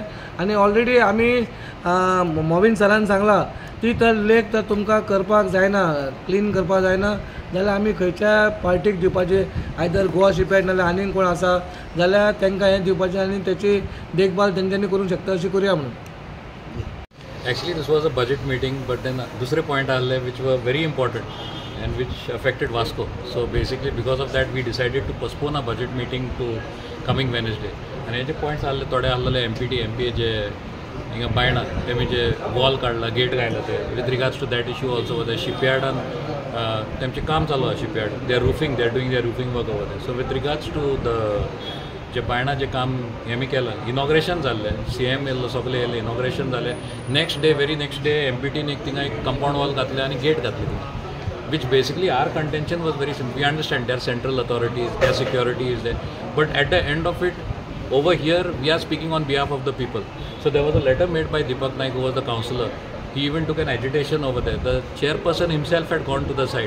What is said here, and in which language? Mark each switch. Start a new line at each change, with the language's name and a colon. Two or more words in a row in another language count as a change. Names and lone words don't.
Konkani: आनी ऑलरेडी आमी मोविन सरान सांगलां ती तर लेक तर तुमकां करपाक जायना, क्लीन करपाक जायना जाल्यार आमी खंयच्या पार्टीक दिवपाचे, आयदर गोवा शिपयार्ड नाल्यार आनीक कोण आसा जाल्यार तांकां हें दिवपाचें आनी तेची देखभाल तेंच्यांनी करूंक शकता अशी करुया म्हणून.
English: Actually, this was a budget meeting, but then
Konkani: दुसरे point आल्ले
English: which were very important and which affected Vasco. So basically, because of that, we decided to postpone our budget meeting to coming Wednesday.
Konkani: And हे points aalle थोडे आसलेले MPA जे हिंगा बायणा तेमी जे वॉल काडला गेट काडला ते
English: with regards to that issue also the shipyard and
Konkani: तेमचे काम चालू आहे shipyard.
English: They are doing their roofing work over there. So with regards to the
Konkani: जे बायणा जे काम हेमी केलं इनॉग्रेशन जाल्लें CM येयल्लो सगळे येयले इनॉग्रेशन जालें.
English: very next day
Konkani: MPTन थिंगा एक कंपाउंड वॉल घातलें आनी गेट घातली थिंगा
English: which basically our contention was very simple. We understand there are central authorities, their security is there, but at the end of it over here we are speaking on behalf of the people. So there was a letter made by Deepak Naik, who was the councillor. He even took an agitation over there. The chairperson himself had gone to the site.